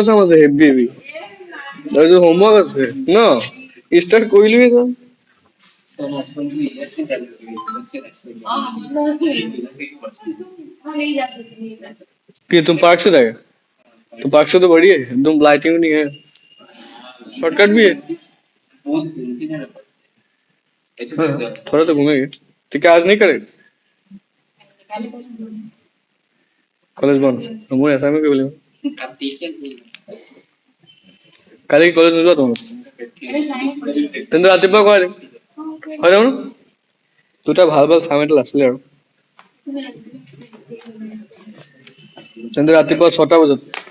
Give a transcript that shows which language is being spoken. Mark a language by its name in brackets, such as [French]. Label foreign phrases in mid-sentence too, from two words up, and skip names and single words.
[Assamese] চাম আছে হেভি হেভি, তাৰপিছত হোমৱৰ্ক আছে ন, ষ্টাৰ্ট কৰিলোৱে যাম। [Hindi] कि तुम पार्क से जाएगा? तो पार्क से तो बढ़िया है, एकदम लाइटिंग नहीं है, शॉर्टकट भी है। हाँ, थोड़ा तो घूमेंगे। तो क्या आज नहीं करेंगे? कॉलेज बंद, हम ऐसा में क्यों बोले? [Assamese] কালি কি কলেজ নোযোৱা তোমালোক? তেন্তে ৰাতিপুৱা কৰাই দিম, হৈ যাব ন? দুটা ভাল ভাল চাম এটা আছিলে আৰু, তেন্তে ৰাতিপুৱা 6টা বজাত।